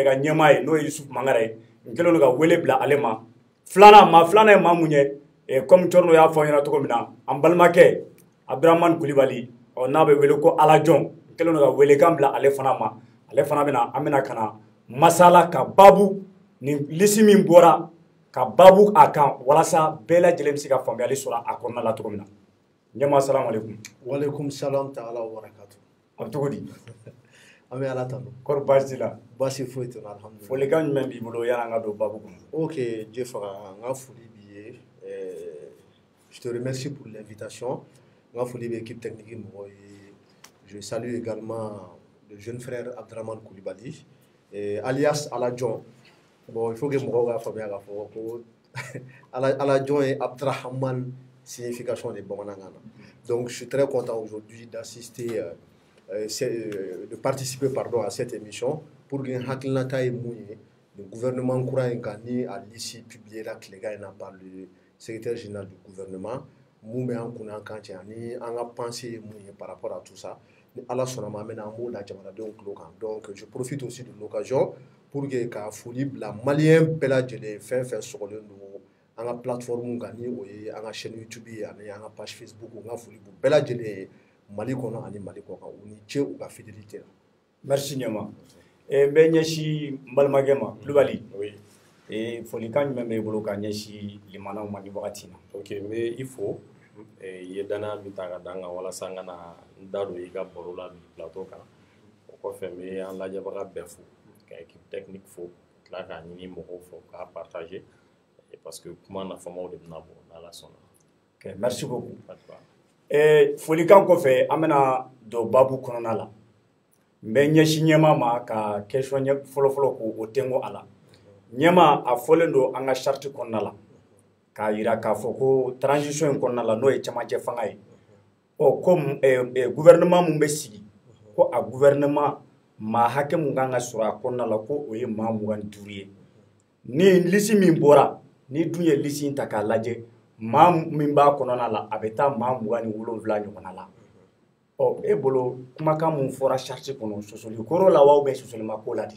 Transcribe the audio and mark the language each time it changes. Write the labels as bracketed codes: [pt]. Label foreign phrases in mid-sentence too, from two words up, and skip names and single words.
[bm] ka ɲɛmaa ye n'o ye Yusufu Mangara ye n kɛlen don ka wele bila ale ma filanan ye maa mun ye comme Thierno y'a fɔ ɲɛna cogo min na an balimakɛ Abdramane Kulibali n'a bɛ wele ko Alajɔn n kɛlen don ka welekan bila ale fana ma ale fana an bɛna ka na masala ka baabu ni liste min bɔra ka baabu a kan walasa bɛɛ lajɛlen bɛ se ka faamuyali sɔrɔ a kɔnɔna la cogo min na ɲɛmaa [ar] salamu aleykum. Waleykum salam ta'ala wa barakatuh. [bm] A bɛ cogo di? An bɛ Ala tanu. Kɔri baasi t'i la? Baasi foyi tɛ n na alhamdulilayi. Folikan jumɛn b'i bolo yani an ka don baabu kɔnɔ? Ok, Dieu faga n ka foli b'i ye. [fr] Je te remercie pour l'invitation. [bm] N ka foli bɛ équipe technique mɔgɔw ye. [fr] Je salue également le jeune frère Abdramane Kulibali alias Alajɔn. Bon, il faut que [bm] mɔgɔw k'a faamuya k'a fɔ ko Alajɔn ye Abdrahamane [fr] signification de [bm] bamanankan na. [fr] Donc je suis très content aujourd'hui d'assister de participer à cette émission pour que [bm] hakilinata ye mun ye [fr] le gouvernement [bm] kura in kan ni a [fr] liste publié la [bm] tilegan in na [fr] par le secrétaire général du gouvernement [bm] mun bɛ an kun an kan cɛ ani an ka [fr] pensée [bm] ye mun ye [fr] par rapport à tout ça [bm] ni Ala sɔnna ma an bɛna an b'o da jamanadenw tulo kan. [fr] Donc je profite aussi de l'occasion pour que [bm] ka foli bila malien bɛɛ lajɛlen fɛn fɛn sɔgɔlen don an ka plateforme kan ni o ye an ka [fr] chaîne YouTube [bm] ye ani an ka [fr] page Facebook [bm] n ka foli b'u bɛɛ lajɛlen ye Mali kɔnɔ ani Mali kɔ kan u ni ce u ka fidélité la. Merci ɲɛma. N bɛ ɲɛsin n balimakɛ ma Kulibali. [fr] Oui. [bm] Folikan jumɛn b'i bolo ka ɲɛsin limanaw ma ni wagati in na? Ok, n bɛ i fo i ye danaya min ta ka d'an kan walasa n ka na n da don i ka baro la bi plateau kan o kɔfɛ n bɛ an lajɛbaga bɛɛ fo ka [fr] équipe technique [bm] fo tila k'a ɲini mɔgɔw fɛ k'a partager parce que kuma nafamaw de bɛna bɔ n'Ala sɔnna. [fr] Ok, merci beaucoup. [bm] Folikan kɔfɛ an bɛna don baabu kɔnɔna la n bɛ ɲɛsin ɲɛmaa ma ka question fɔlɔfɔlɔ k'o tɛnko a la. Ɲɛmaa a fɔlen don an ka charte kɔnɔna la k'a jira k'a fɔ ko transition in kɔnɔna la n'o ye cɛmancɛ fanga ye ko gouvernement mun bɛ sigi ko a gouvernement maa hakɛ mun kan ka sɔrɔ a kɔnɔna la ko o ye maa 25 ye ni liste min bɔra ni dun ye liste in ta k'a lajɛ maa min b'a kɔnɔna la a bɛ taa maa 27 ɲɔgɔnna la e bolo kumakan mun fɔra charte kɔnɔ sɔsɔli koro la wa [fr] ou bien [bm] sɔsɔlima ko la di?